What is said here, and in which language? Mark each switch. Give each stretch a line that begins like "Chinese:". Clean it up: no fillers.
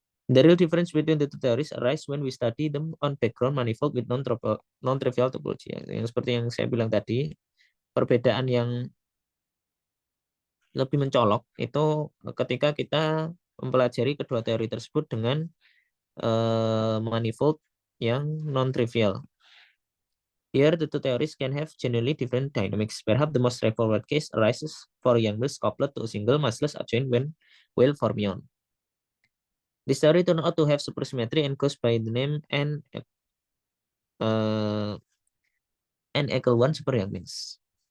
English: The real difference between the two theories arise when we study them on background manifold with non-trivial topology.
Indonesian: Yang seperti yang saya bilang tadi, perbedaan yang lebih mencolok itu ketika kita mempelajari kedua teori tersebut dengan manifold yang non-trivial.
English: Here, the two theories can have genuinely different dynamics. Perhaps the most straightforward case arises for Yang-Mills coupled to a single massless adjoint whale fermion. This theory turned out to have supersymmetry and goes by the name N equal 1 super Yang-Mills.